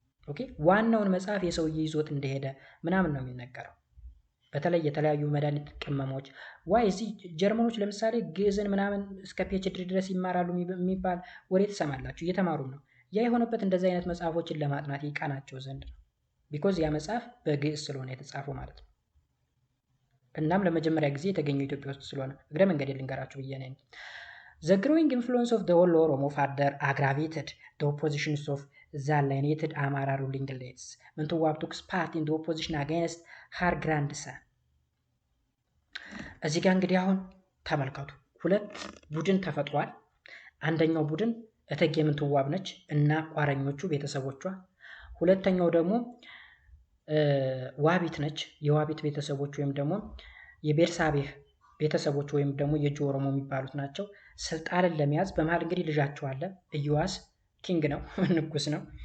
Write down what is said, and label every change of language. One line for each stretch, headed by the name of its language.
Amharic: ኦኬ ዋናውን መጽሐፍ የሰውዬ ይዞት እንደሄደ ምናምን ነው የሚነገረው። በተለይ የተለያዩ መድኃኒት ቅመሞች እዚህ ጀርመኖች ለምሳሌ ግዕዝን ምናምን እስከ ፒኤችዲ ድረስ ይማራሉ የሚባል ወሬ ትሰማላችሁ። እየተማሩም ነው። ያ የሆነበት እንደዚህ አይነት መጽሐፎችን ለማጥናት ይቃናቸው ዘንድ ነው። ቢኮዝ ያ መጽሐፍ በግዕዝ ስለሆነ የተጻፈው ማለት ነው። እናም ለመጀመሪያ ጊዜ የተገኘው ኢትዮጵያ ውስጥ ስለሆነ እግረ መንገድ ልንገራችሁ ብዬ ነኝ።
English: The growing influence of the Wolo Oromo further aggravated the oppositions of the alienated Amara ruling elites. ምንትዋብ took part in the opposition against her grandson.
Amharic: እዚህ ጋር እንግዲህ አሁን ተመልከቱ፣ ሁለት ቡድን ተፈጥሯል። አንደኛው ቡድን እቴጌ ምንትዋብ ነች እና ቋረኞቹ ቤተሰቦቿ። ሁለተኛው ደግሞ ዋቢት ነች። የዋቢት ቤተሰቦች ወይም ደግሞ የቤርሳቤህ ቤተሰቦች ወይም ደግሞ የእጁ ኦሮሞ የሚባሉት ናቸው። ስልጣንን ለመያዝ በመሃል እንግዲህ ልጃቸው አለ። ኢዮአስ ኪንግ ነው፣ ንጉስ ነው።